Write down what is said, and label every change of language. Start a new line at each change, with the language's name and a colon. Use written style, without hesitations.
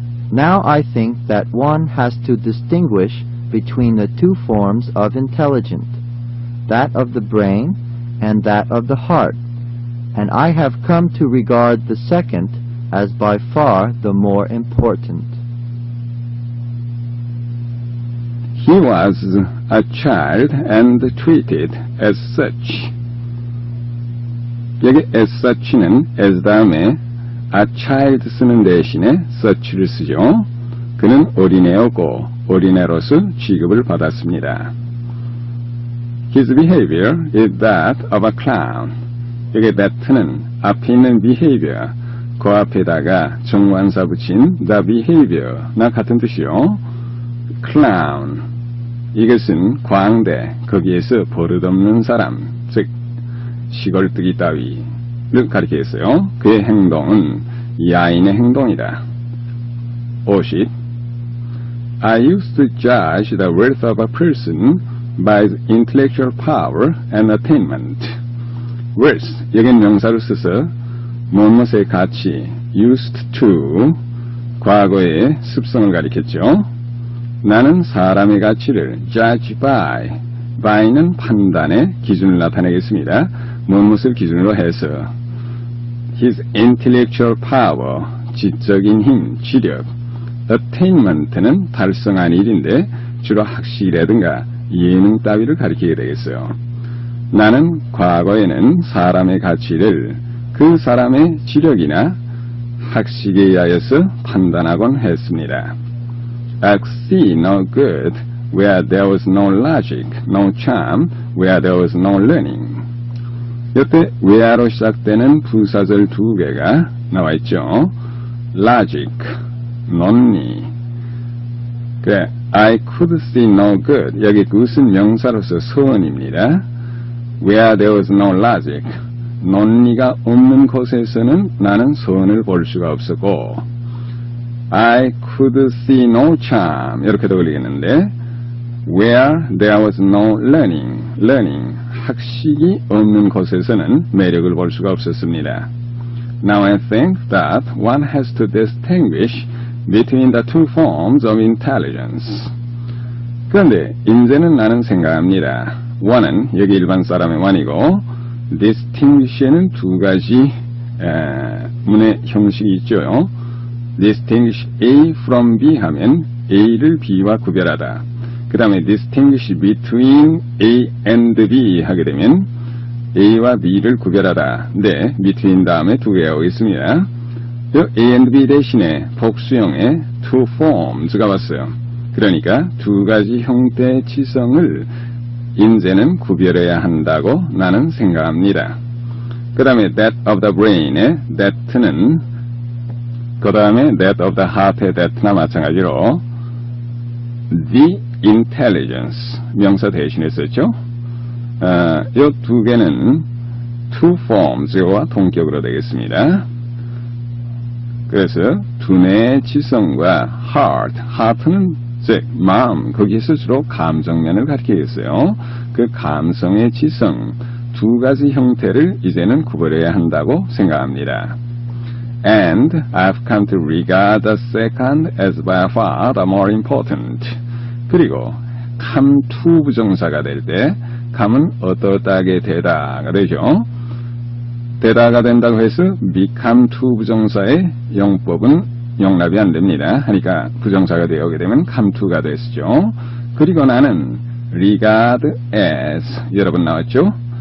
English: Now I think that one has to distinguish between the two forms of intelligence, that of the brain and that of the heart, and I have come to regard the second as by far the more important. He was a child and treated as such.
Korean: 여기
English: as such
Korean: 는 as 다음에
English: a child
Korean: 쓰는 대신에 such를 쓰죠. 그는 어린애였고 어린애로서 취급을 받았습니다.
English: His behavior is that of a clown.
Korean: 여기 that는 앞에 있는 behavior, 그 앞에다가 정관사 붙인
English: the behavior
Korean: 나 같은 뜻이요. clown, 이것은 광대, 거기에서 버릇없는 사람, 즉 시골뜨기 따위를 가리키겠어요. 그의 행동은 야인의 행동이다. 50.
English: I used to judge the worth of a person by his intellectual power and attainment.
Korean: worth, 여긴 명사로 써서 무엇의 가치,
English: used to,
Korean: 과거의 습성을 가리켰죠. 나는 사람의 가치를
English: judge by
Korean: 는 판단의 기준을 나타내겠습니다. 무엇을 기준으로 해서
English: his intellectual power,
Korean: 지적인 힘, 지력, attainment는 달성한 일인데 주로 학식이라든가 예능 따위를 가리키게 되겠어요. 나는 과거에는 사람의 가치를 그 사람의 지력이나 학식에 의하여서 판단하곤 했습니다.
English: I see no good where there was no logic, no charm where there was no learning.
Korean: 이때 where로 시작되는 부사절 두 개가 나와 있죠. logic, 논리.
English: 그래, I could see no good.
Korean: 여기 그것은 명사로서 서원입니다.
English: Where there was no logic.
Korean: 논리가 없는 곳에서는 나는 서원을 볼 수가 없었고,
English: I could see no charm.
Korean: 이렇게도 걸리겠는데,
English: where there was no learning.
Korean: 학식이 없는 곳에서는 매력을 볼 수가 없었습니다.
English: Now I think that one has to distinguish between the two forms of intelligence.
Korean: 그런데 이제는 나는 생각합니다. one은 여기 일반 사람의 one이고 distinguish에는 두 가지 문의 형식이 있죠.
English: distinguish A from B
Korean: 하면 A를 B와 구별하다. 그 다음에
English: distinguish between A and B
Korean: 하게 되면 A와 B를 구별하다. 네, between 다음에 두 개가 오겠습니다.
English: A and B
Korean: 대신에 복수형의
English: two forms
Korean: 가 왔어요. 그러니까 두 가지 형태의 지성을 인제는 구별해야 한다고 나는 생각합니다. 그 다음에
English: that of the brain
Korean: 의 that는 그 다음에
English: that of the heart
Korean: 의 that나 마찬가지로
English: the intelligence
Korean: 명사 대신에 썼죠. 이 두 개는
English: two forms
Korean: 와 동격으로 되겠습니다. 그래서 두뇌의 지성과 heart는 즉 마음, 거기에서 주로 감정면을 가리키겠어요. 그 감성의 지성 두 가지 형태를 이제는 구별해야 한다고 생각합니다.
English: And I've come to regard the second as by far the more important.
Korean: 그리고
English: come to
Korean: 부정사가 될 때 come은 어떠하게 되다가 되죠. 되다가 된다고 해서
English: become to
Korean: 부정사의 용법은 용납이 안 됩니다. 하니까 부정사가 되어오게 되면
English: come to
Korean: 가 됐죠. 그리고 나는
English: regard as
Korean: 여러분 나왔죠?